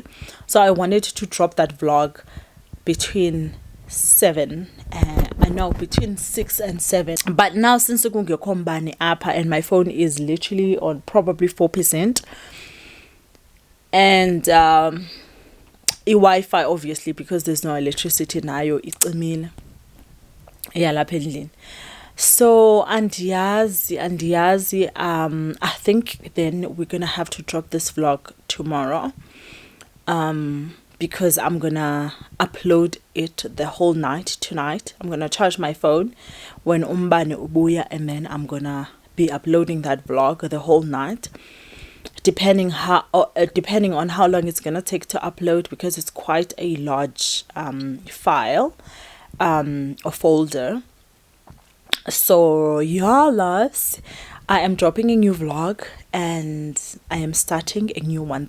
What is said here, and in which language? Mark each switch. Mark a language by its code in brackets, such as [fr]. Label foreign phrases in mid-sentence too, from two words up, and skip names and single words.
[en] So I wanted to drop that vlog between 6 and 7. But now since [xh] kombani appa [en] and my phone is literally on probably 4%, and Wi-Fi, obviously, because there's no electricity [xh] nayo icimile lapha endlini. So andiyazi, [en] I think then we're gonna have to drop this vlog tomorrow, because I'm gonna upload it the whole night tonight. I'm gonna charge my phone when [xh] umbane ubuya, [en] and then I'm gonna be uploading that vlog the whole night, depending on how long it's gonna take to upload, because it's quite a large file or folder. So yeah, loves, I am dropping a new vlog and I am starting a new one.